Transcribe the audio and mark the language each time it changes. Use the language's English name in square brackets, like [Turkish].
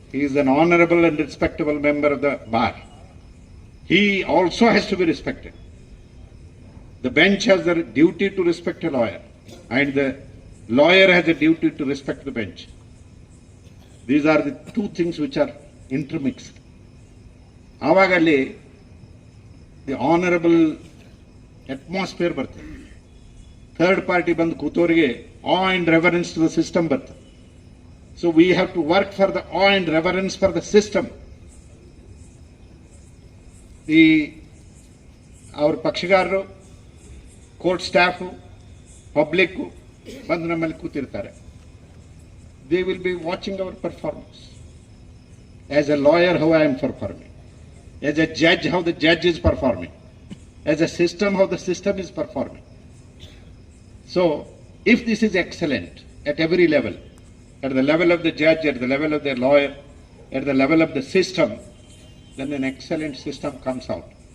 [English] He is an honorable and respectable member of the bar. He also has to be respected. The bench has the duty to respect a lawyer, and the lawyer has a duty to respect the bench. These are the two things which are intermixed. [Kannada] ಆವಾಗಲ್ಲಿ [English] the honourable atmosphere [Kannada] ಬರ್ತದೆ. [English] third party [Kannada] ಬಂದು ಕೂತೋರಿಗೆ [English] awe and reverence to the system [Kannada] ಬರ್ತದೆ. [English] So we have to work for the awe and reverence for the system. [Kannada] ಈ ಅವ್ರ ಪಕ್ಷಗಾರರು, court staff, public ಬಂದು ನಮ್ಮಲ್ಲಿ ಕೂತಿರ್ತಾರೆ. [English] They will be watching our performance. As a lawyer, how I am performing. As a judge, how the judge is performing. As a system, how the system is performing. So, if this is excellent at every level, at the level of the judge, at the level of the lawyer, at the level of the system, then an excellent system comes out.